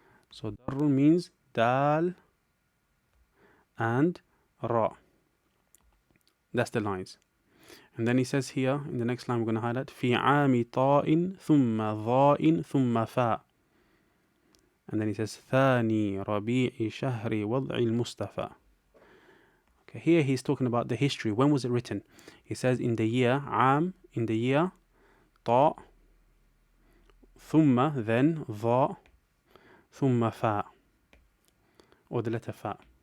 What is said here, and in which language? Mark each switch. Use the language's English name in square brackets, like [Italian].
[English] So darrun means dal and ra. That's the lines. And then he says here in the next line we're going to highlight [Arabic] في عام طاء ثم ضاء ثم فاء. [English] And then he says [Arabic] ثاني ربيع شهر وضع المصطفى. [English] Okay, here he's talking about the history. When was it written? He says in the year عام, in the year طاء, ثم, then, ضاء, [Arabic] ثم فاء, [English] or the letter fa.